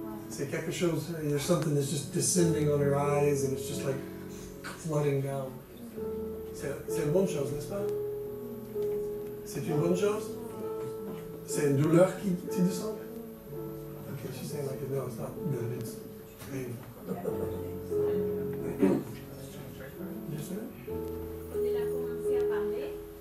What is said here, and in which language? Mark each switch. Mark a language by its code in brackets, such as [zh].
[fr] C'est quelque chose, [en] there's something that's just descending on her eyes and it's just like flooding down. [fr] C'est une bonne chose, n'est-ce pas? C'est une bonne chose? C'est une douleur qui descend? [en] Okay, she's saying like, no, it's not good, it's painful. Yes, sir? [fr] Quand il a commencé à parler,